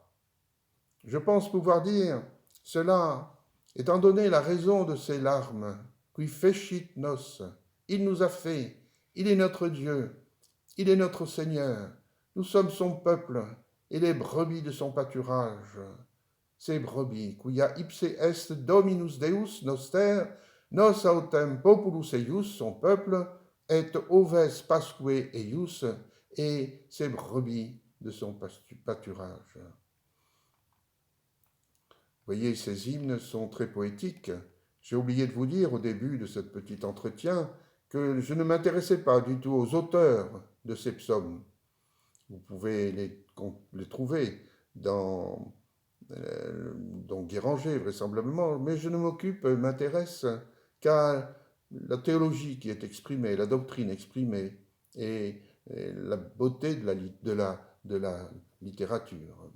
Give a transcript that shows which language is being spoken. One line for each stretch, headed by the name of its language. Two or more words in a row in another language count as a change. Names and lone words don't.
French: Je pense pouvoir dire cela étant donné la raison de ces larmes.
Latin: Qui fecit nos,
French: il nous a fait, il est notre Dieu, il est notre Seigneur, nous sommes son peuple et les brebis de son pâturage. Ces brebis,
Latin: quia ipse est Dominus Deus noster, nos autem populus eius,
French: son peuple,
Latin: et oves pasque eius,
French: et ces brebis de son pâturage. Vous voyez, ces hymnes sont très poétiques. J'ai oublié de vous dire au début de ce petit entretien que je ne m'intéressais pas du tout aux auteurs de ces psaumes. Vous pouvez les trouver dans Guéranger vraisemblablement, mais je ne m'intéresse qu'à la théologie qui est exprimée, la doctrine exprimée, et et la beauté de la littérature.